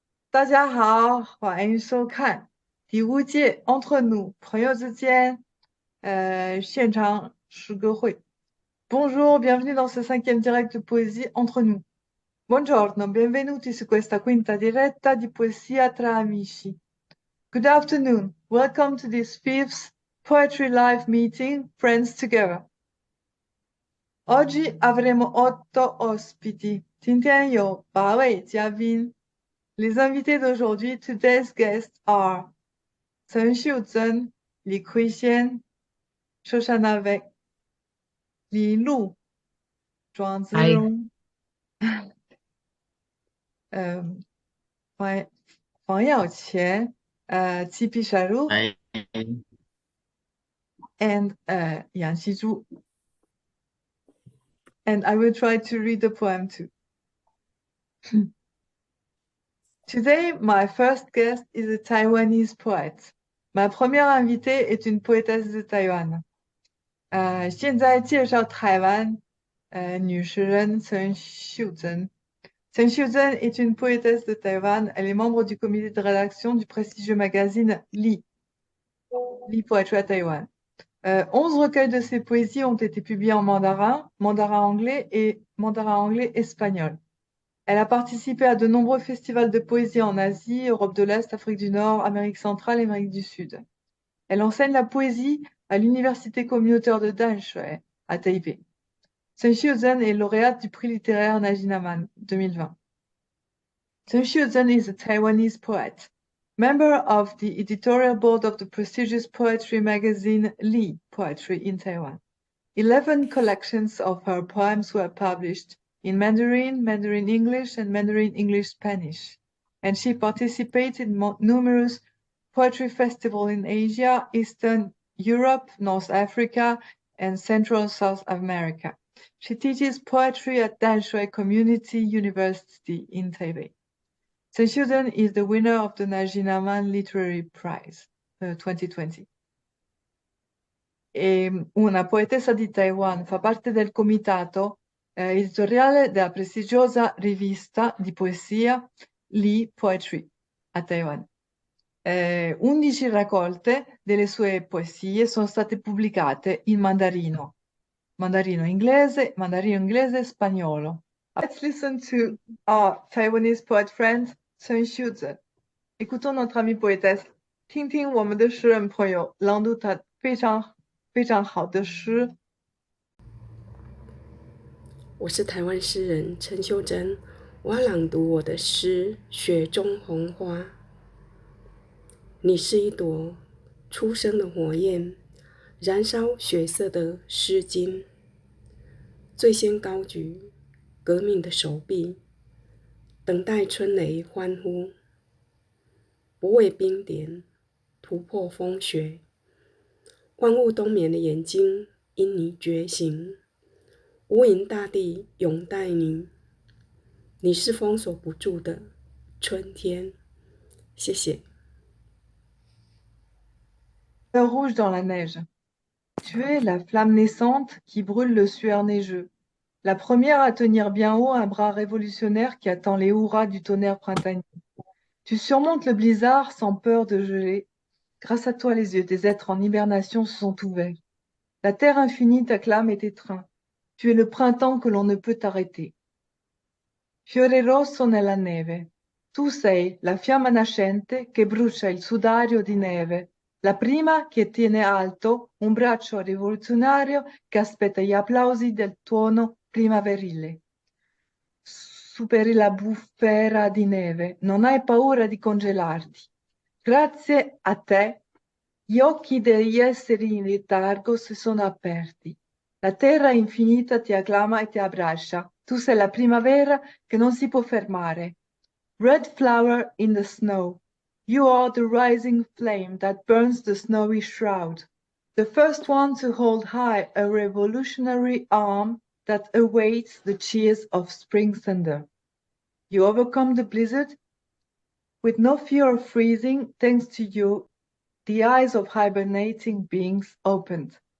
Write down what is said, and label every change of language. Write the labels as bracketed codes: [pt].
[zh] 大家好，欢迎收看第五届 Entre nous 朋友之间现场诗歌会。 [fr] Bonjour, bienvenue dans ce 5e direct de poésie Entre nous. [it] Buongiorno, benvenuti su questa quinta diretta di poesia tra amici. [en] Good afternoon, welcome to this 5th Poetry Live meeting, Friends Together. [it] Oggi avremo 8 ospiti. [zh] 今天有8位嘉宾。 [fr] Les invités d'aujourd'hui, [en] today's guests are Hsiu-chen, Kuei-shien, Shoshana Wei, Lu, 庄子嗨， [zh] 荣, 黄耀乾, Chi-chu, 哎， [en] and Yang Chi-chu. And I will try to read the poem too. Today, my first guest is a Taiwanese poet. [fr] Ma première invitée est une poétesse de Taïwan. [zh] 现在介绍台湾女诗人陈秀珍。 [fr] 陈秀珍 est une poétesse de Taïwan. Elle est membre du comité de rédaction du prestigieux magazine Li Poetry à Taïwan. 11 recueils de ses poésies ont été publiés en mandarin, mandarin anglais et mandarin anglais espagnol. Elle a participé à de nombreux festivals de poésie en Asie, Europe de l'Est, Afrique du Nord, Amérique centrale et Amérique du Sud. Elle enseigne la poésie à l'université communautaire de Danshui à Taipei. Hsiu-chen est lauréate du prix littéraire Najinaman 2020. [en] Hsiu-chen is a Taiwanese poet, member of the editorial board of the prestigious poetry magazine Li Poetry in Taiwan. 11 collections of her poems were published in Mandarin, Mandarin English, and Mandarin English Spanish, and she participated in numerous poetry festivals in Asia, Eastern Europe, North Africa, and Central South America. She teaches poetry at Danshui Community University in Taipei. Tze-jung is the winner of the Najinaman Literary Prize 2020. [it] È una poetessa di Taiwan, fa parte del comitato editoriale della prestigiosa rivista di poesia Li Poetry a Taiwan. 11 raccolte delle sue poesie sono state pubblicate in mandarino inglese e spagnolo. [en] Let's listen to our Taiwanese poet friend Chen Xiuzhen. [fr] Écoutons notre ami poétesse, [zh] 听听我们的诗人朋友朗读他非常好的诗。我是台湾诗人陈秀珍，我要朗读我的诗《雪中红花》。你是一朵初生的火焰，燃烧血色的诗经，最先高举革命的手臂，等待春雷欢呼，不畏冰点，突破风雪，万物冬眠的眼睛因你觉醒，无垠大地拥戴你，你是封锁不住的春天。谢谢。 [fr] Fleur rouge dans la neige. Tu es la flamme naissante qui brûle le suaire neigeux. La première à tenir bien haut un bras révolutionnaire qui attend les hurrahs du tonnerre printanier. Tu surmontes le blizzard sans peur de geler. Grâce à toi, les yeux des êtres en hibernation se sont ouverts. La terre infinie t'acclame et t'étreint. Tu es le printemps que l'on ne peut arrêter. [it] Fiore rosso nella neve. Tu sei la fiamma nascente che brucia il sudario di neve. La prima che tiene alto un braccio rivoluzionario che aspetta gli applausi del tuono primaverile. Superi la bufera di neve, non hai paura di congelarti. Grazie a te, gli occhi degli esseri in letargo si sono aperti. La terra infinita ti acclama e ti abbraccia. Tu sei la primavera che non si può fermare. [en] Red flower in the snow. You are the rising flame that burns the snowy shroud. The first one to hold high a revolutionary arm that awaits the cheers of spring thunder. You overcome the blizzard with no fear of freezing, thanks to you, the eyes of hibernating beings opened.